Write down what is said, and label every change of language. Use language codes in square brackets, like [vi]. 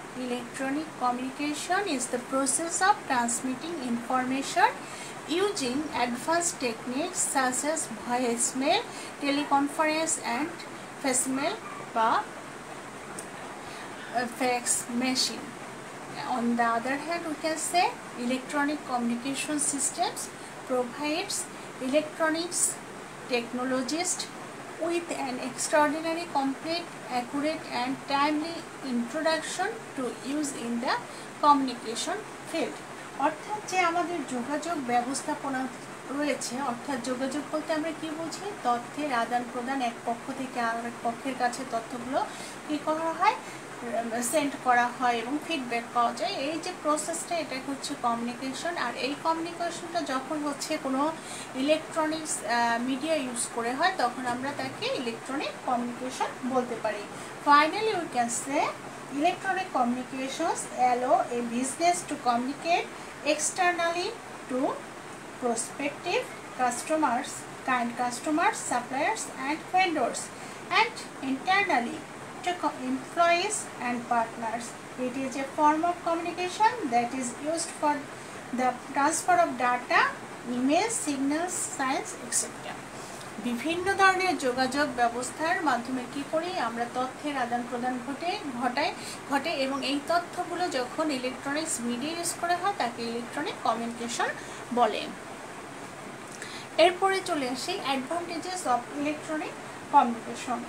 [en] Electronic communication is the process of transmitting information using advanced techniques such as voicemail, teleconference and facemail বা fax machine. On the other hand, we can say electronic communication systems provides electronics technologists with an extraordinary, complete, accurate and timely introduction to use in the communication field। [bn] অর্থাৎ যে আমাদের যোগাযোগ ব্যবস্থাপনা রয়েছে, অর্থাৎ যোগাযোগ বলতে আমরা কি বুঝি? তথ্যের আদান প্রদান, এক পক্ষ থেকে আরেক পক্ষের কাছে তথ্যগুলো কি করা হয়, সেন্ড করা হয় এবং ফিডব্যাক পাওয়া যায়। এই যে প্রসেসটা, এটা হচ্ছে কমিউনিকেশন। আর এই কমিউনিকেশনটা যখন হচ্ছে কোনো ইলেকট্রনিক্স মিডিয়া ইউজ করে হয় তখন আমরা তাকে ইলেকট্রনিক কমিউনিকেশন বলতে পারি। [en] Finally we can say electronic communications allow a business to communicate externally to prospective kind customers, suppliers and vendors, and internally to employees and partners. It is a form of communication that is used for the transfer of data, emails, signals, signs, etc. [bn] বিভিন্ন ধরনের যোগাযোগ ব্যবস্থার মাধ্যমে কি করি আমরা তথ্যের আদান প্রদান ঘটে এবং এই তথ্যগুলো যখন ইলেকট্রনিক্স মিডিয়া ইউজ করা হয় তাকে ইলেকট্রনিক কমিউনিকেশন বলে। এরপরে চলে আসি [en] Advantages of electronic communication.